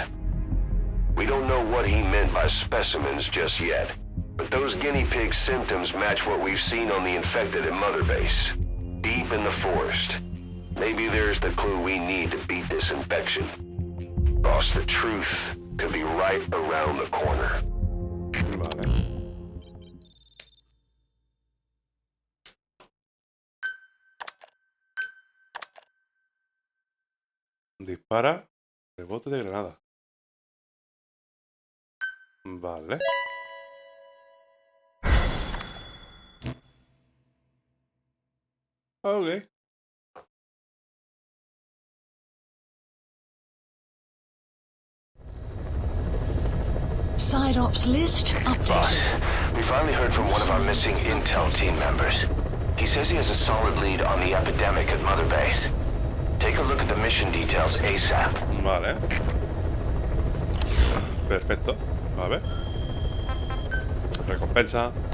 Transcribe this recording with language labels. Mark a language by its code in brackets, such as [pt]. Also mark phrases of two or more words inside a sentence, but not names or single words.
[en] We don't know what he meant by specimens just yet, but those guinea pig symptoms match what we've seen on the infected at Mother Base. Deep in the forest. Maybe there's the clue we need to beat this infection. Boss, the truth could be right around the corner. [es] Vale. Dispara. Rebote de granada. Vale. [en] Ok. Side ops list updated. Boss, we finally heard from one of our missing intel team members. He says he has a solid lead on the epidemic at Mother Base. Take a look at the mission details ASAP. [es] Vale. Perfecto. A ver. Recompensa.